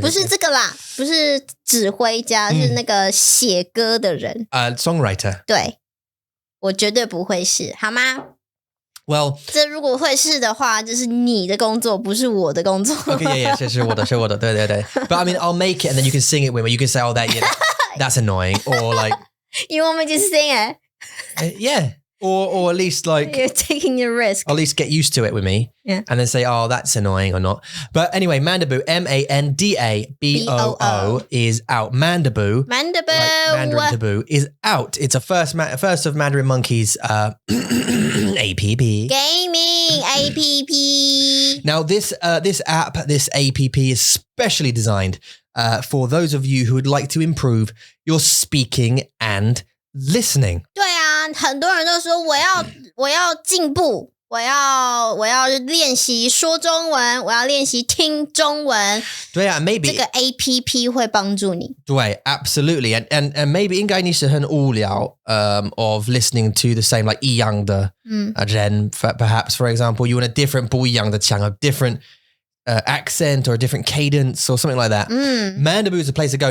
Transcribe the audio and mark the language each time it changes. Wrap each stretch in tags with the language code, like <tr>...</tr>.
<zh>不是这个啦，不是指挥家，是那个写歌的人。</zh> <en>Songwriter.</en> <zh>对，我绝对不会是，好吗？</zh> <en>Well,</en> <zh>这如果会是的话，就是你的工作，不是我的工作。</zh> <en>okay, yeah,</en> <zh>是我的，对。</zh> <en>But I mean, I'll make it and then you can sing it with me. You can say, oh, that's annoying. Or like... You want me to sing it? Yeah. Or at least like... You're taking a risk. At least get used to it with me. Yeah. And then say, oh, that's annoying or not. But anyway, Mandaboo, MANDABOO is out. Mandaboo, Mandaboo. like Mandarin Taboo, is out. It's a first of Mandarin Monkey's APP. Gaming APP. Now, this app, this APP is specially designed for those of you who would like to improve your speaking and listening.</en> <zh>对啊，很多人都说我要进步，我要练习说中文，我要练习听中文。对啊，</zh> <en>maybe</en> <zh>这个 APP 会帮助你。对</zh> <en>absolutely. And maybe</en> <zh>应该你是很无聊</zh> <en>of listening to the same like</en> <zh>一样的人</zh> <en>perhaps for example you want a different</en> <zh>不一样的腔</zh> <en>a different accent or a different cadence or something like that. Mandaboo is the place to go.</en>